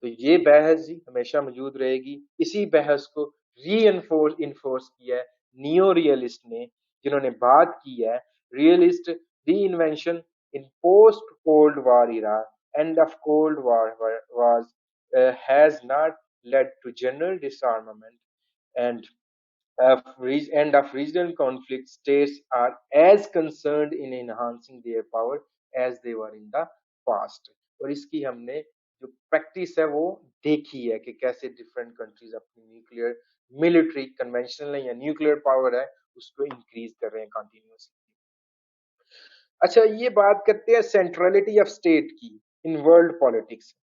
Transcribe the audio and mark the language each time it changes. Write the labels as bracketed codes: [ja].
[hi] तो ये बहस ही हमेशा मौजूद रहेगी। इसी बहस को री इन्फोर्स किया है नियो रियलिस्ट ने, जिन्होंने बात की है [en] Realist reinvention in post cold war era, end of cold war was has not led to general disarmament and of regional conflict. States are as concerned in enhancing their power as they were in the past। [hi] और इसकी हमने जो practice है वो देखी है कि कैसे डिफरेंट कंट्रीज अपनी न्यूक्लियर मिलिट्री कन्वेंशनल या न्यूक्लियर पावर है उसको इंक्रीज कर रहे हैं कंटिन्यूसली। अच्छा, ये बात करते हैं सेंट्रलिटी ऑफ स्टेट की इन वर्ल्ड पॉलिटिक्स।